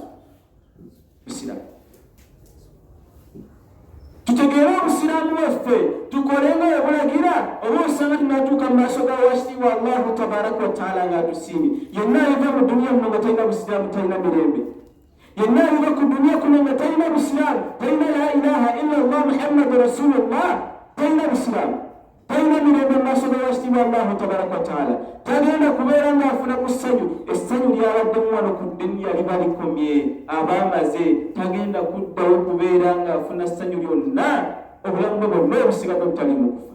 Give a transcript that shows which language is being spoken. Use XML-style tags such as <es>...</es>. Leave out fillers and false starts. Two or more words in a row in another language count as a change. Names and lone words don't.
<lg>Busiraamu tutegeere obusiraamu bwaffe tukolenga ebulagira oba osanga tunatuuka mu maaso ga wakitiibwa</lg> <ar>الله تبارك وتعالى</ar> <lg>ng'atusiimye. Yenna aliva mu duniya muno nga talina busiraamu talina mirembe. Yenna aliva ku duniya kuno nga talina busiraamu, talina</lg> <ar>لا إله إلا الله محمد رسول الله,</ar> <lg>talina busiraamu, talina mirembe mu maaso ga wakitiibwa</lg> <ar>الله تبارك وتعالى.</ar> <lg>Tagenda kubeera ng'afuna ku ssanyu, essanyu ly'abaddemu wano ku duniya liba likomye, abaamaze. Tagenda kuddawo kubeera ng'afuna ssanyu lyonna, obulamu bwe bwonna obusigadde obutali mu kufa.</lg>